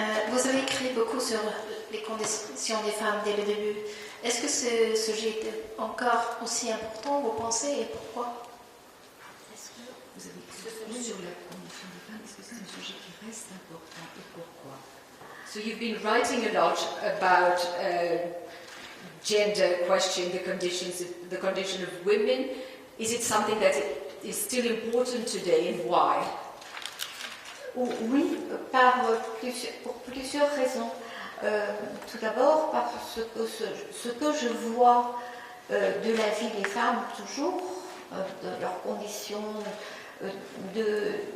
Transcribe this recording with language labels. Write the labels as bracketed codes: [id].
[fr] Vous avez écrit beaucoup sur les conditions des femmes dès le début. Est-ce que ce sujet est encore aussi important, vous pensez, et pourquoi? Est-ce que vous avez écrit sur la condition des femmes? Est-ce que c'est un sujet qui reste important, et pourquoi? [en] So you've been writing a lot about gender question, the condition of women. Is it something that is still important today, and why? [fr] Oui, pour plusieurs raisons. Tout d'abord, parce que ce que je vois de la vie des femmes toujours, de leurs conditions, de